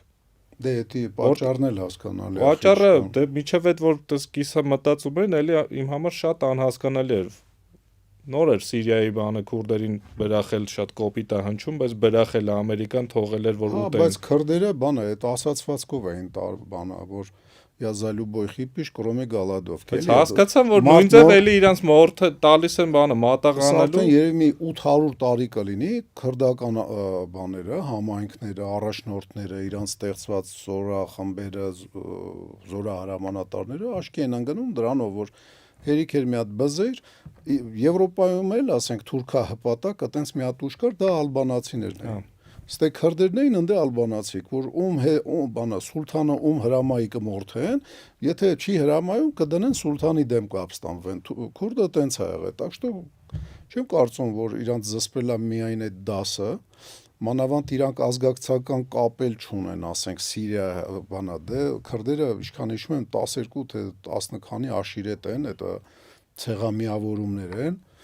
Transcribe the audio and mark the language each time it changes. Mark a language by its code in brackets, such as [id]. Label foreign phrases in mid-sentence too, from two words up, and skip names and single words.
[hy] Դե էդի պատճառն էլ հասկանալի է։ Պատճառը դե միջև այդ որ դες կիսը մտածում են, էլի իմ համար շատ անհասկանալի էր։ Նոր էր Սիրիայի բանը քուրդերին բրախել շատ կոպիտ է հնչում, բայց բրախել Ամերիկան թողել էր որ ուտեն։ Բայց քրդերը բանը այդ ասացվածքով էին բանը, որ [ru] я за любой хипиш, кроме голодовки։ [hy] Բայց հասկացան որ նույն ձև էլի իրանց մորթը տալիս են բանը մատաղանալու։ Սա երևի մի 800 տարի կլինի քրդական բաները, համայնքները, առաջնորդները, իրանց ստեղծված զորախմբերը, զորահրամանատարները աչքի են ընկնում դրանով, որ հերիք էր մի հատ բզեր, Եվրոպայում էլ, ասենք, թուրքահպատակ, այտենց մի հատ ուժ կար, դա ալբանացիներն էին։ Ստե քրդերն էին ընդ ալբանացիք, որ բանա սուլթանը հրամայի կմորթեն, եթե չի հրամայում կդնեն սուլթանի դեմ կապստանվեն։ Քուրդը տենց է եղել, [ru] так что [hy] չեմ կարծում, որ իրանց զսպել է միայն այդ դասը, մանավանդ իրանք ազգակցական կապել չունեն, ասենք Սիրիա բանա, դե քրդերը ինչքան հիշում եմ 12 թե 10 քանի աշիրետ են, այդ ցեղամիավորումներ են,